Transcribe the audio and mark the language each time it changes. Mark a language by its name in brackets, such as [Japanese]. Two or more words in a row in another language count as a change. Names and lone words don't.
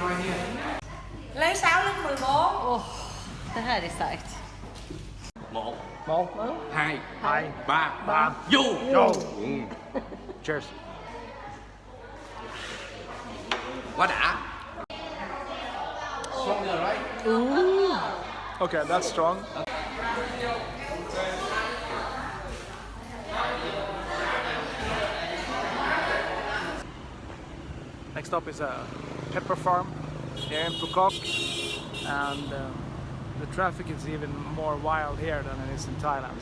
[Vietnamese] Lấy 6 lên 14. [Swedish] Åh, det här är starkt. 1 [English] No? [Vietnamese] Hai. [English] Hi. [Vietnamese] Ba. Ba. Yo. Yo. Ừ. [English] Cheers. [Vietnamese] Quá đã. [English] Stronger, right? Okay, that's strong. Next up is a pepper farm here in Phu Quoc, and the traffic is even more wild here than it is in Thailand.